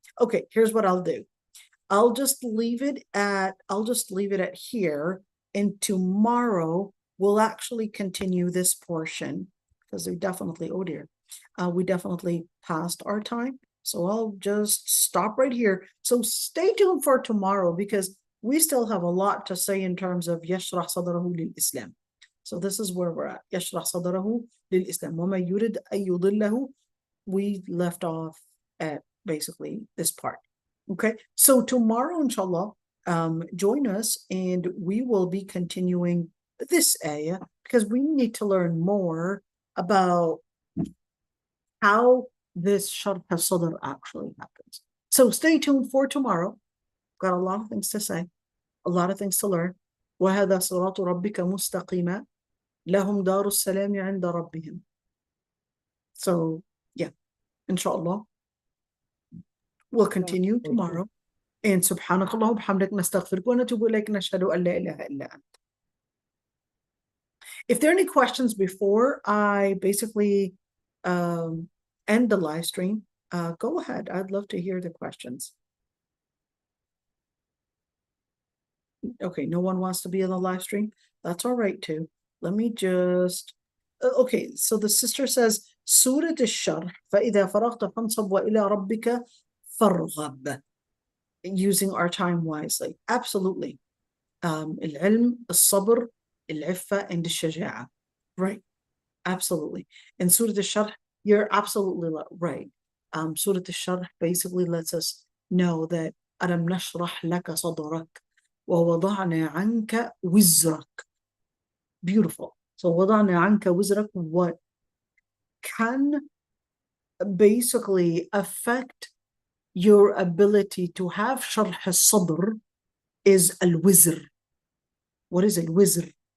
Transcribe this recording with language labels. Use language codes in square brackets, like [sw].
[en] Okay, here's what I'll do. I'll just leave it at here, and tomorrow we'll actually continue this portion because we definitely, oh dear, we definitely passed our time. So I'll just stop right here. So stay tuned for tomorrow because we still have a lot to say in terms of [ar] يشرح صدره للإسلام. [en] So this is where we're at. [ar] يشرح صدره للإسلام وما يريد أن يضله. [en] We left off at basically this part. Okay, so tomorrow, inshallah, join us and we will be continuing this ayah because we need to learn more about how this sharh al-sadr actually happens. So stay tuned for tomorrow. Got a lot of things to say, a lot of things to learn. [ar] وَهَذَا صِرَاطُ رَبِّكَ مُسْتَقِيمًا لَهُمْ دَارُ السَّلَامِ عِنْدَ رَبِّهِمْ. [en] So yeah, inshallah, we'll continue tomorrow. [ar] And سبحانك اللهم وبحمدك نستغفرك ونتوب إليك نشهد أن لا إله إلا أنت. [en] If there are any questions before I basically end the live stream, go ahead. I'd love to hear the questions. Okay, no one wants to be in the live stream. That's all right too. Let me just, okay, so the sister says, Surah al-Sharh, [ar] فَإِذَا فَرَغْتَ فَانْصَبْ وَإِلَى رَبِّكَ فَارْغَبْ. [en] Using our time wisely. Absolutely. [ar] العلم, الصبر, العفة, and الشجاعة. [en] Right. Absolutely. In Surah al-Sharh, you're absolutely right. Surah al-Sharh basically lets us know that [ar] أَلَمْ نَشْرَحْ لَكَ صَدْرَكَ وَوَضَعْنَا عَنْكَ وِزْرَكَ. [en] Beautiful. So [ar] وَضَعْنَا عَنْكَ وِزْرَكَ, [en] what can basically affect your ability to have sharh al-sadr is al-wizr. What is al-wizr?